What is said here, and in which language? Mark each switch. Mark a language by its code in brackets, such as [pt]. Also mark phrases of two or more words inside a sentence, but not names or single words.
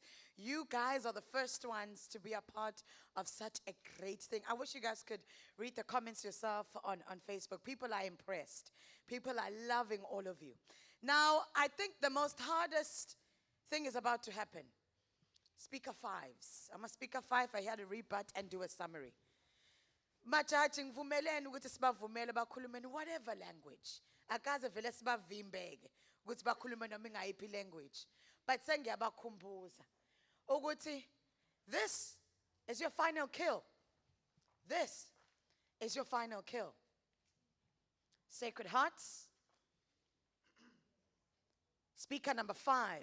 [en] You guys are the first ones to be a part of such a great thing. I wish you guys could read the comments yourself on Facebook. People are impressed. People are loving all of you. Now, I think the most hardest thing is about to happen. Speaker 5s. I'm a speaker 5. I had to rebut and do a summary. [zu] Majaji ngivumelene ukuthi sibavumele bakhulume [en] whatever language. [zu] Akaze vele sibavimbeke ukuthi bakhulume noma ingayiphi language. [en] But [zu] sengiyabakhumbuza ukuthi [en] this is your final kill. This is your final kill. Sacred Hearts. Speaker number 5.